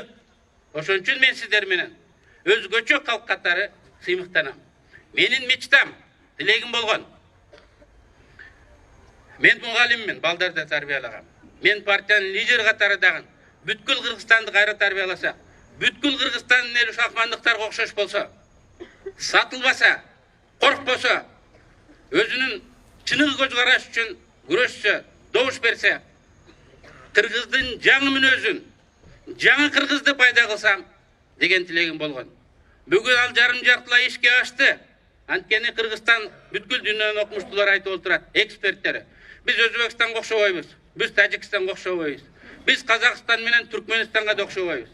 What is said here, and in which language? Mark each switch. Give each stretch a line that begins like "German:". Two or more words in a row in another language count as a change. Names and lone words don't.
Kyrgyz: Ошон үчүн мен сиздер менен өзгөчө калк катары сыймыктанам. Менин мечтам, тилегим болгон. Мен мугалиммин, балдарды тарбиялагам. Мен партиянын лидер катары дагы бүткүл Кыргызстанды кайра тарбияласак, бүткүл Кыргызстандын эли ушул акмандыктарга окшош болсо, сатылбаса, коркпосо, өзүнүн чыныгы көз караш үчүн күрөшсө, добуш берсе, Кыргыздын жаңы мүнөзүн, жаңы Kırgızды пайда кылсам деген тилегим болгон. Бүгүн ал жарым жартылай ишке ашты. Анткени Кыргызстан бүткүл дүйнөнүн окумуштуулары айтып отурат, эксперттери. Биз Өзбекстанга окшобойбуз, биз Тажикстанга окшобойбуз, биз Казакстан менен Түркменистанга да окшобойбуз.